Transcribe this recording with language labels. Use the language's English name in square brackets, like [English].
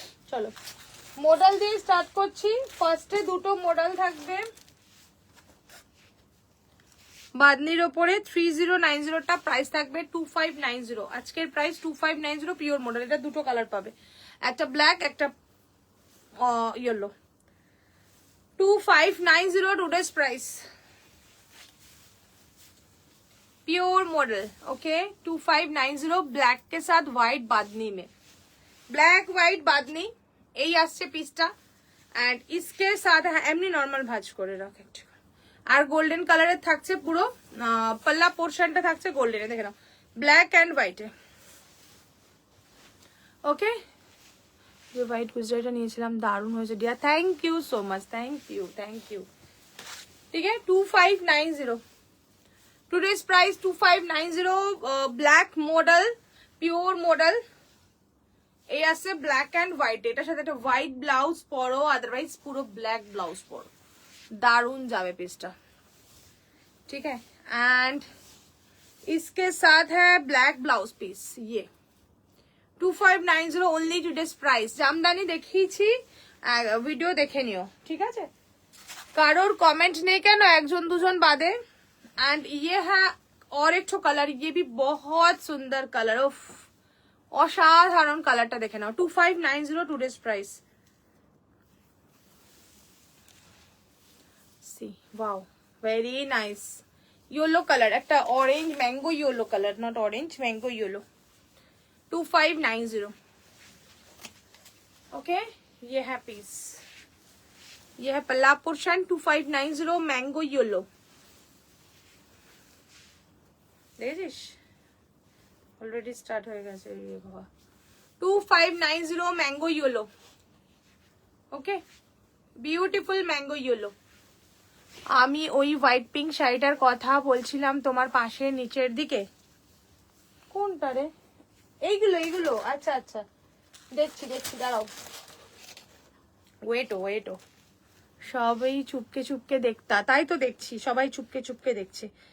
[Bangla] চলো মডেল দিয়ে স্টার্ট করছি। ফার্স্টে দুটো মডেল থাকবে বাদনির ওপরে 3090টা, প্রাইস থাকবে 2590। আজকের প্রাইস 2590 পিওর মডেল। এটা দুটো কালার পাবে, একটা ব্ল্যাক একটা yellow. [English] 2590 today's price, pure model. [Hindi] Okay 2590 black के साथ व्हाइट बादनी में, ब्लैक व्हाइट बादनी [Bangla] এই আসছে পিসটা। এন্ড [Hindi] इसके साथ [Bangla] এমনি নরমাল ভাঁজ করে রাখ একটু, আর গোল্ডেন কালারের থাকছে পুরো পাল্লা পোরশনটা থাকছে গোল্ডেনে, দেখে নাও ব্ল্যাক এন্ড হোয়াইটে। ওকে যে হোয়াইট গুজরাটা নিয়েছিলাম দারুণ হয়েছে deer, thank you so much, thank you thank you. ঠিক আছে 2590 today's price 2590। [English] Black model, pure model. [Bangla] এই আছে ব্ল্যাক এন্ড হোয়াইট, এটার সাথে একটা হোয়াইট ব্লাউজ পরো, আদারওয়াইজ পুরো ব্ল্যাক ব্লাউজ পরো, दारुण जावे पीसटा। [Hindi] ठीक है एंड इसके साथ है ब्लैक ब्लाउज पीस, ये 2590 ओनली टुडेज प्राइस। [Bangla] জামদানি দেখিয়েছি, ভিডিও দেখে নিও ঠিক আছে। কারোর কমেন্ট নেই কেন, একজন দুজন বাদে। [Hindi] एंड ये है और एक ठो कलर, ये भी बहुत सुंदर कलर, उफ [Bangla] অসাধারণ কালারটা দেখে নাও। [English] 2590 today's price. Wow very nice yellow colour, একটা orange mango yellow colour, not orange mango yellow. 2590। [Hindi] Okay ये है पीस, ये है पल्ला पोर्शन 2590 मैंगो येलो। देखिस ऑलरेडी स्टार्ट हो गया ये बाबा। [English] 2590 mango yellow. Okay beautiful mango yellow. [Bangla] আমি ওই হোয়াইট পিঙ্ক শাড়িটার কথা বলছিলাম তোমার পাশে নিচের দিকে, কোনটা রে? এইগুলো এইগুলো, আচ্ছা আচ্ছা দেখছি দেখছি, দাঁড়াও ওয়েটো ওয়েটো, সবাই [Hindi] চুপকে চুপকে দেখতা, [Bangla] তাই তো দেখছি সবাই চুপকে চুপকে দেখছে।